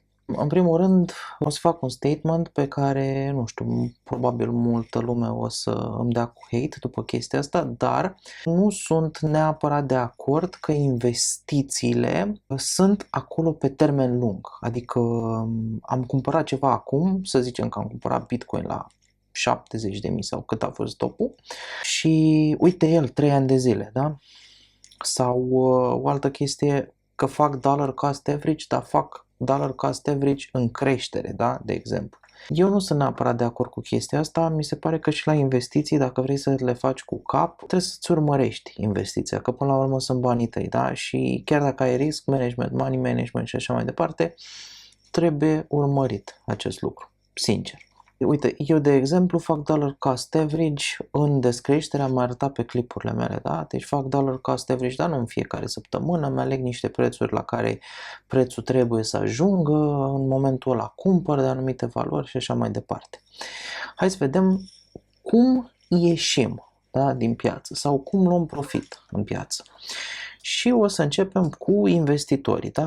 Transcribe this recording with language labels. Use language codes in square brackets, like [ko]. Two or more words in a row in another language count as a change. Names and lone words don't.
[ro] În primul rând, o să fac un statement pe care, nu știu, probabil multă lume o să îmi dea cu hate după chestia asta, dar nu sunt neapărat de acord că investițiile sunt acolo pe termen lung. Adică am cumpărat ceva acum, să zicem că am cumpărat Bitcoin la 70.000 sau cât a fost topul și uite el 3 ani de zile, da? Sau o altă chestie, că fac [en] dollar cost average, [ro] dar fac [en] dollar cost average [ro] în creștere, da? De exemplu. Eu nu sunt neapărat de acord cu chestia asta, mi se pare că și la investiții, dacă vrei să le faci cu cap, trebuie să-ți urmărești investiția, că până la urmă sunt banii tăi, da? Și chiar dacă ai [en] risk management, money management [ro] și așa mai departe, trebuie urmărit acest lucru, sincer. Uite, eu de exemplu fac [en] dollar cost average [ro] în descreștere, am arătat pe clipurile mele, da? Deci fac [en] dollar cost average, [ro] dar nu în fiecare săptămână, îmi aleg niște prețuri la care prețul trebuie să ajungă, în momentul ăla cumpăr de anumite valori și așa mai departe. Hai să vedem cum ieșim, da, din piață sau cum luăm profit în piață. Și o să începem cu investitorii, da?